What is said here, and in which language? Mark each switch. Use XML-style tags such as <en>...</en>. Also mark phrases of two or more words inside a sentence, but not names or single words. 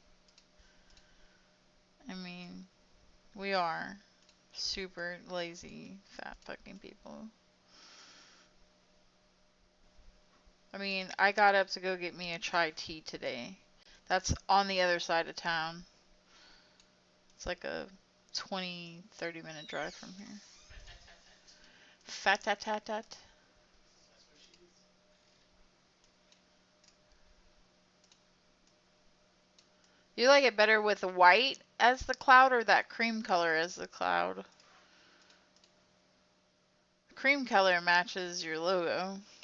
<en>I mean, we are super lazy, fat fucking people. I mean, I got up to go get me a chai tea today. That's on the other side of town. It's like a 20, 30-minute drive from here. Fat-tat-tat-tat. Fat-tat-tat-tat. That's where she is. You like it better with white as the cloud or that cream color as the cloud? Cream color matches your logo.</en>